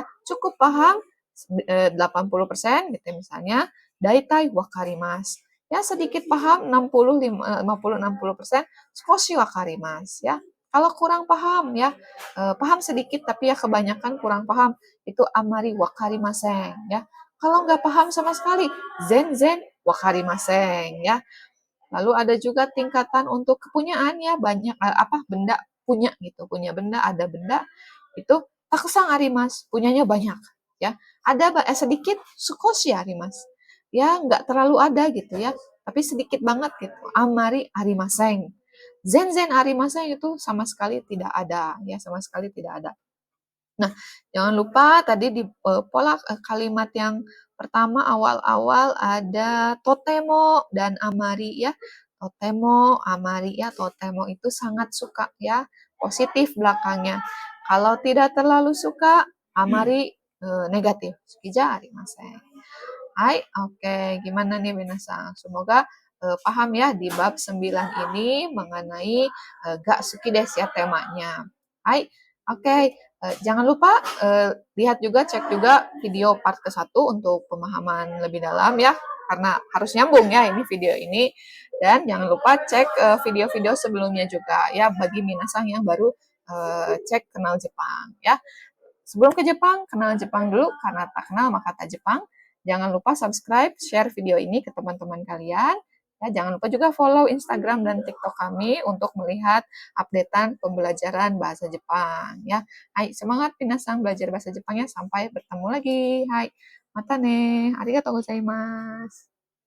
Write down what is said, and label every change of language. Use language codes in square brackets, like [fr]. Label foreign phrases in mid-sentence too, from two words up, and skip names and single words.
[id] Cukup paham 80% gitu misalnya, [ja] 大体分かります. [id] Ya sedikit paham 60 50 60%, [ja] 少し分かります [id] ya. Kalau kurang paham ya, paham sedikit tapi ya kebanyakan kurang paham, itu [ja] あまり分かりません [id] ya. Kalau nggak paham sama sekali, [ja] 全然分かりません [id] ya. Lalu ada juga tingkatan untuk kepunyaan ya, banyak benda punya gitu, punya benda, ada benda itu [ja] たくさんあります, [id] punyanya banyak ya. Ada sedikit [ja] 少しあります. [id] Ya, nggak terlalu ada gitu ya, tapi sedikit banget gitu. [ja] あまりありません. 全然ありません [id] itu sama sekali tidak ada ya, sama sekali tidak ada. Nah, jangan lupa tadi di pola kalimat yang pertama awal-awal ada totemo dan amari ya. [ja] とても、あまり [id] ya, totemo itu sangat suka ya, positif belakangnya. Kalau tidak terlalu suka, amari negatif. [ja] 好きじゃありません。はい, oke. [id] Gimana nih Minasang? Semoga paham ya di bab 9 ini mengenai gak [ja] 好きです [id] ya temanya. Hai, oke. Jangan lupa lihat juga, cek juga video part ke-1 untuk pemahaman lebih dalam ya. Karena harus nyambung ya ini video ini. Dan jangan lupa cek video-video sebelumnya juga ya bagi Minasang yang baru cek kenal Jepang ya. Sebelum ke Jepang, kenal Jepang dulu karena tak kenal maka tak Jepang. Jangan lupa subscribe, share video ini ke teman-teman kalian. Ya, jangan lupa juga follow Instagram dan TikTok kami untuk melihat updatean pembelajaran bahasa Jepang. Ya, hai semangat pinasang belajar bahasa Jepangnya sampai bertemu lagi. [ja] はい、またね、ありがとうございます.